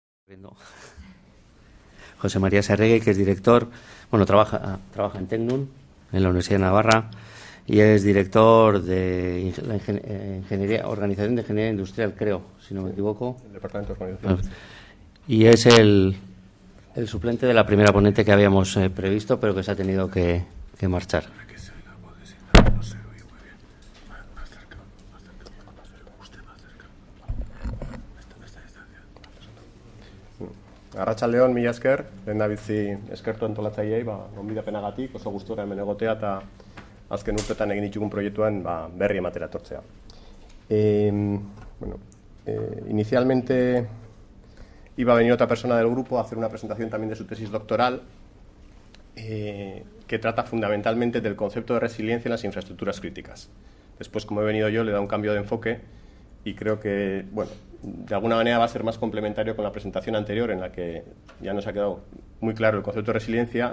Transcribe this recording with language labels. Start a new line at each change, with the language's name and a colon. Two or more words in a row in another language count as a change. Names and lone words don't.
Spanish: José María Sarregui, que es director, trabaja en Tecnun, en la Universidad de Navarra, y es director de Ingeniería, Organización de Ingeniería Industrial, creo, si no me equivoco. El Departamento de Organización. Y es el suplente de la primera ponente que habíamos previsto, pero que se ha tenido que marchar.
Basque: Arratsaldeon, mila esker, lehendabizi eskertu antolatzaileei, gonbidapenagatik, oso gustura hemen egotea eta azken urtetan egin ditugun proiektuan berri ematera etortzea.
Spanish: Inicialmente iba a venir otra persona del grupo a hacer una presentación también de su tesis doctoral que trata fundamentalmente del concepto de resiliencia en las infraestructuras críticas. Después, como he venido yo, le da un cambio de enfoque y creo que, de alguna manera va a ser más complementario con la presentación anterior, en la que ya nos ha quedado muy claro el concepto de resiliencia.